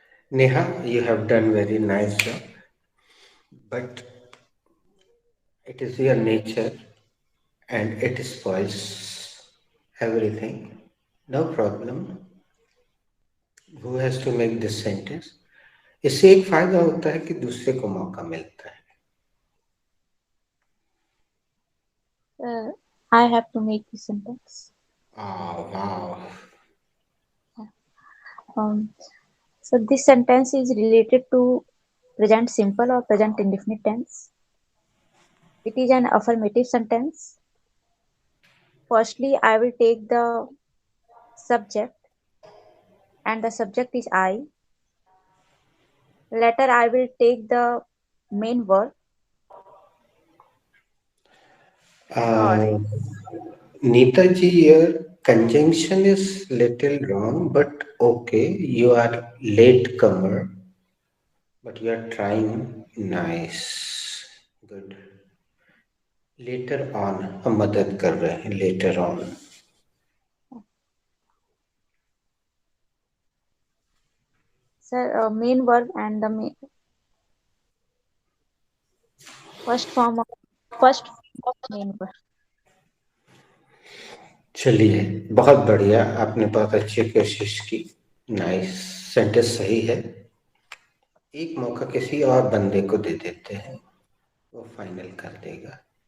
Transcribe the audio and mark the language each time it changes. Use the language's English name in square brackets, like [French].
[English] Neha, you have done very nice job, but it is your nature and it spoils everything. No problem. Who has to make this sentence? [Hindi] इससे एक फायदा होता है कि दूसरे को मौका मिलता है. [English] I have to make the sentence. Oh, wow. Um, So this sentence is related to present simple or present indefinite tense. It is an affirmative sentence. Firstly, I will take the subject, and the subject is I. Later, I will take the main verb. Sorry. Neetaji, your conjunction is little wrong, but okay, you are late comer, but you are trying nice, good. Later on, [Hindi] हम मदद कर रहे हैं [English] later on. Sir, main verb and the first form of main verb. [Hindi] चलिए, बहुत बढ़िया, आपने बहुत अच्छी कोशिश की. नाइस, सेंटेंस सही है. एक मौका किसी और बंदे को दे देते हैं, वो फाइनल कर देगा.